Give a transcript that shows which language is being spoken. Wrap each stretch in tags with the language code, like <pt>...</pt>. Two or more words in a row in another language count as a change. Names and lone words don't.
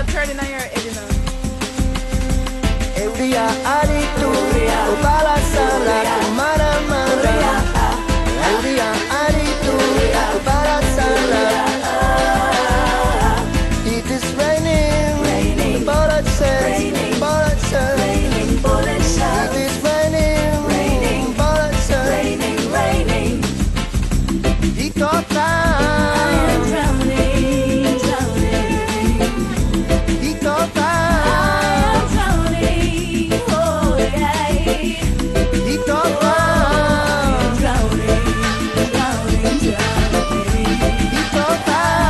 <en>turning on your head, you know.</en> <eu>Euria aritu, obala zala, kumara mara. Euria aritu, obala zala.</eu> <en>It is raining, bullet says, bullet says. It is raining, bullet says.</en> <eu>Itota, itota, itota, itota.</eu>